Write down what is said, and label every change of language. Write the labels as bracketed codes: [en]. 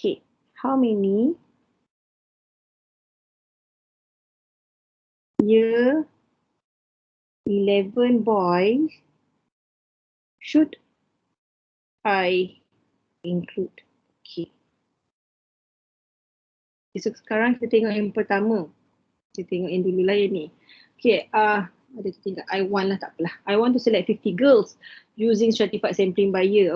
[en] Okay, how many year 11 boys should I include? Okay. [ms] So sekarang kita tengok yang pertama. Kita tengok yang dulu lah yang ni. Okay, ada tinggal [en] I want [ms] lah, tak apalah. [en] I want to select 50 girls using stratified sampling by year.